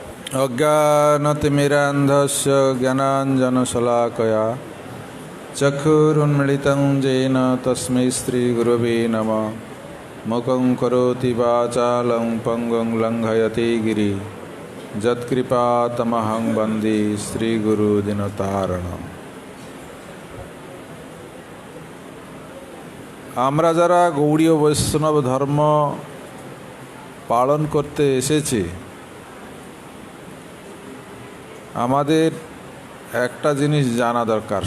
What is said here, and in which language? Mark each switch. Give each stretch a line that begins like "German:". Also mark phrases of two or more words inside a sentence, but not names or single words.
Sanskrit: अज्ञानतिमिरान्धस्य ज्ञानाञ्जनशलाकया चक्षुरुन्मीलितं येन तस्मै श्रीगुरवे नमः। मुखं करोति वाचालं पङ्गुं लङ्घयति गिरिं यत्कृपातमहं वन्दे श्रीगुरुदिनतारणम्।
Bangla: আমরা যারা গৌড়ীয় বৈষ্ণব ধর্ম পালন করতে এসেছি, আমাদের একটা জিনিস জানা দরকার।